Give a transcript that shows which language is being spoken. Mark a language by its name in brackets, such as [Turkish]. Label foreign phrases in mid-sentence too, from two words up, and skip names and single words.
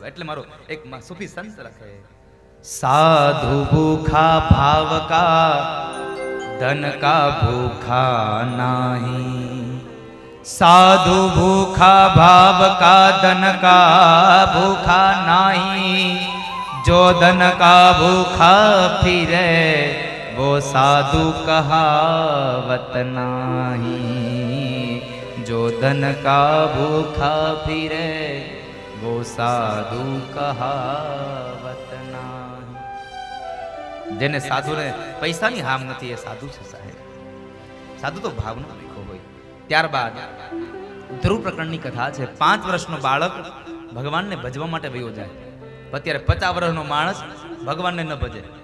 [Gujarati] એટલે મારો એક સુફી સંત લખે, [Hindi] साधु भूखा भाव का धन का भूखा नहीं, साधु भूखा भाव का धन का भूखा नहीं, जो धन का भूखा फिरे वो साधु कहावत नाही, जो धन का भूखा फिरे वो साधु कहावत नाही. [Gujarati] જેને સાધુને પૈસાની હામ નથી એ સાધુ છે સાહેબ. સાધુ તો ભાવનો દેખો હોય. ત્યારબાદ ધ્રુવ પ્રકરણની કથા છે. 5 વર્ષનો બાળક ભગવાનને ભજવા માટે વયો જાય. અત્યારે 50 વર્ષનો માણસ ભગવાનને ન ભજે.